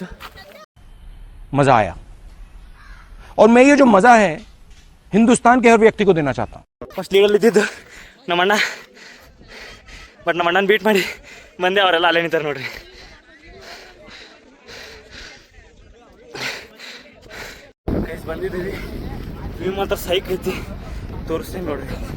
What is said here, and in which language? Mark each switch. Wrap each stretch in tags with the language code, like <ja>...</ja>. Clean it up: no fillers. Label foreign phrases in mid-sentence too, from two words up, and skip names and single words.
<hi>मजा आया और मैं ये जो मजा है हिंदुस्तान के हर व्यक्ति को देना चाहता हूँ.</hi> <kn>ಫಸ್ಟ್ ಲೀಡಲ್ಲಿ ಇದ್ದಿದ್ದು ನಮ್ಮ ಅಣ್ಣ, ಬಟ್ ನಮ್ಮ ಅಣ್ಣನ ಬೀಟ್ ಮಾಡಿ ಬಂದೆ. ಅವರೆಲ್ಲ ಅಲ್ಲೇ ನಿಂತಾರೆ ನೋಡ್ರಿ. ಬಂದಿದ್ದೀವಿ, ವ್ಯೂ ಮಾತ್ರ ಸೈಕ್ ಐತಿ, ತೋರಿಸ್ತೀನಿ ನೋಡ್ರಿ.</kn>